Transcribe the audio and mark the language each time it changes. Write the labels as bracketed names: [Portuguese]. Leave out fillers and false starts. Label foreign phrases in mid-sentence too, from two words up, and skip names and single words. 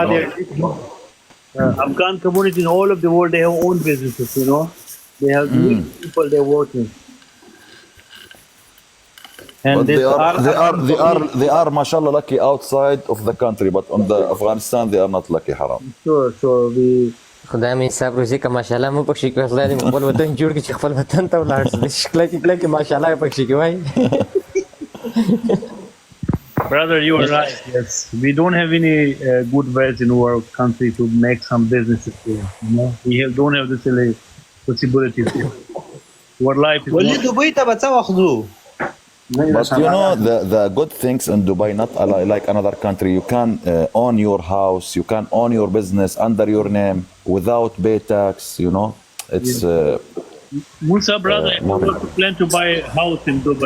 [English] Afghan community in all of the world, they have own businesses, you know. They have people they're working. and But this they are mashallah lucky outside of the country, but on the Afghanistan they are not lucky, haram. Sure. We [Pashto] خدای مې حساب روزي که ماشاءالله مو پکښې کوي خدای دې مو خپل وطن جوړ کړي چې خپل وطن ته ولاړ شي کلکې ماشاءالله یې پکښې کوي [English] Brother, you are right. Yes, we don't have any good ways in our country to make some businesses here. You know, don't have this possibilities here. Our life is [Pashto] ولې دوبۍ ته به څه وخت ځو [English] But you know the good things in Dubai, not like another country. You can own your house, you can own your business under your name without pay tax. You know, it's. Musa, brother, I want to plan to buy a house in Dubai.